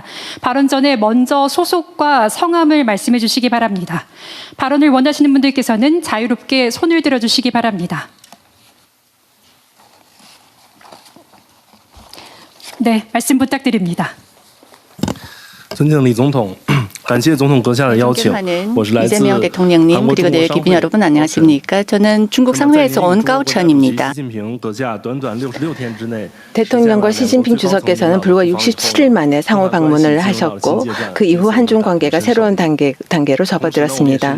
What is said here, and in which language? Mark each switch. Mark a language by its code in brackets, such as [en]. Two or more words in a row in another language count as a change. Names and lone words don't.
[ko] 발언 전에 먼저 소속과 성함을 말씀해 주시기 바랍니다. 발언을 원하시는 분들께서는 자유롭게 손을 들어 주시기 바랍니다. 네, 말씀 부탁드립니다. [zh] 尊敬李总统， 感谢总统阁下的邀请， [ko] 존경하는 [zh] 我是来自 [ko] 이재명 대통령님 한국 그리고 내 기빈 여러분 안녕하십니까? 저는 중국 상회에서 온 까오천입니다. 대통령과 시진핑 주석께서는 불과 67일 만에 상호 방문을 하셨고 그 이후 한중 관계가 새로운 단계로 접어들었습니다.